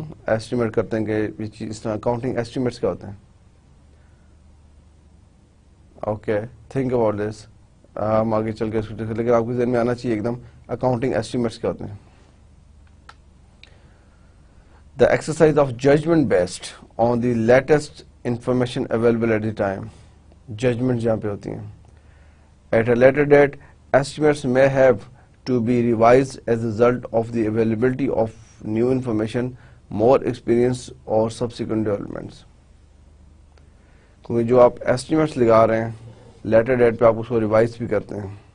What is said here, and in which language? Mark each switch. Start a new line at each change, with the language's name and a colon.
Urdu: Estimate کرتے ہیں کہ یہ چیز اس طرح. اکاؤنٹنگ ایسٹیمیٹس کیا ہوتے ہیں؟
English: Okay think about this.
Urdu: ہم آگے چل کے اس کو لیکن آپ کے ذہن میں آنا چاہیے ایک دم اکاؤنٹنگ ایسٹیمیٹس کیا ہوتے ہیں.
English: The exercise of judgment based on the latest information available at the time.
Urdu: Judgments جہاں پہ ہوتی ہیں.
English: At a later date, estimates may have to be revised as a result of the availability of new information, more experience or subsequent developments.
Urdu: کیونکہ جو آپ estimates لگا رہے ہیں لیٹر ڈیٹ پہ آپ اس کو ریوائز بھی کرتے ہیں.